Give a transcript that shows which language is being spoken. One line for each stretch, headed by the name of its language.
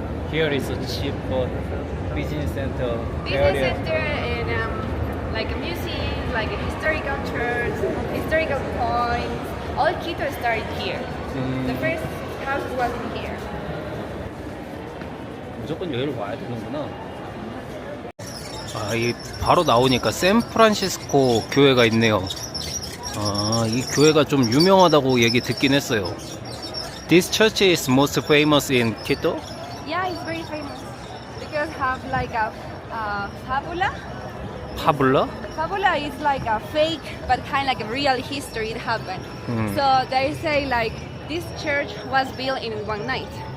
English: Here is a cheap business center Business area. center and like a museum, like a historical church, historical points. All Quito started here. The first house was in here.
Korean: 무조건 여기를 와야 되는구나. 아, 이 바로 나오니까 샌프란시스코 교회가 있네요. 아, 이 교회가 좀 유명하다고 얘기 듣긴 했어요.
English: This church is most famous in Quito? Yeah, it's very famous because have like a fabula.
Korean: 파블라?
English: Fabula is like a fake, but kind of like a real history it happened. Mm. So they say like this church was built in one night.